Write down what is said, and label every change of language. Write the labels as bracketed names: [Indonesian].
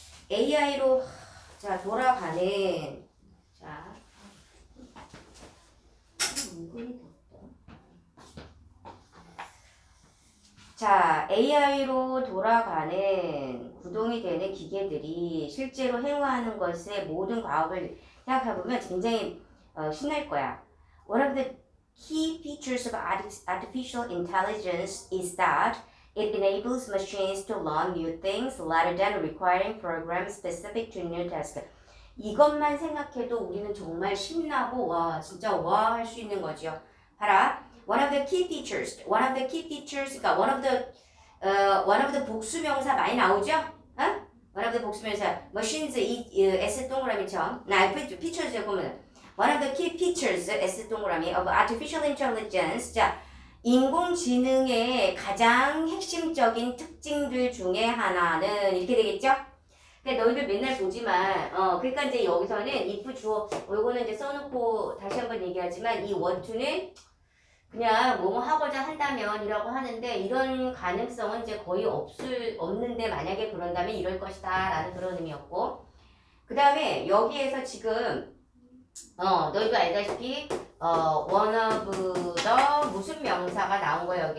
[Korean] AI로 자 돌아가는 자 자, AI로 돌아가는 구동이 되는 기계들이 실제로 행하는 것의 모든 과업을 생각해보면 굉장히 신날 거야. [English] One of the key features of artificial intelligence is that it enables machines to learn new things rather than requiring programs specific to new tasks. [Korean] 이것만 생각해도 우리는 정말 신나고 진짜 할 수 있는 거죠. 봐라. [English] One of the key features, 그러니까 one of the 복수명사 많이 나오죠? [Korean] one of the 복수명사, machines, S 동그라미처럼, features 보면 one of the key features, S 동그라미 of artificial intelligence, 자, 인공지능의 가장 핵심적인 특징들 중에 하나는 이렇게 되겠죠? 근데 너희들 맨날 보지만, 그러니까 이제 여기서는 if 주어, 요거는 이제 써놓고 다시 한번 얘기하지만 이 want to는 그냥 뭐뭐 하고자 한다면이라고 하는데 이런 가능성은 이제 거의 없는데 만약에 그런다면 이럴 것이다 라는 그런 의미였고 그 다음에 여기에서 지금 너희도 알다시피 one of the 무슨 명사가 나온 거예요.